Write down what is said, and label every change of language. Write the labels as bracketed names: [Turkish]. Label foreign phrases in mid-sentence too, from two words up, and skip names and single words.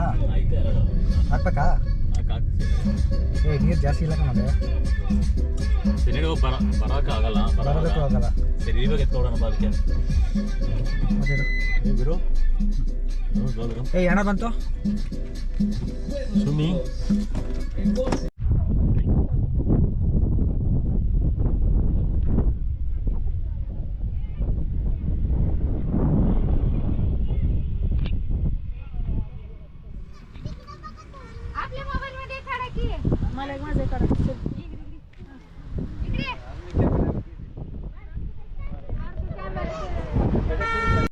[Kannada] ಹಾಕ್ಬೇಕಾ? ನೀರು ಜಾಸ್ತಿ ಇಲ್ಲ ಕಣದೆ. ಬರೋಕ್ಕಾಗಲ್ಲ. ಬರೋದಕ್ಕೂ ಆಗಲ್ಲ. ಸರಿ ಇವಾಗ ಎತ್ಕೊಡೋಣ ಅದಕ್ಕೆ. ಮತ್ತೆ ಗುರು ಹಣ ಬಂತು ಸುಮಿ. [Marathi] आपल्या मोबाईल मध्ये काढा की मला एक माझे काढा इकडे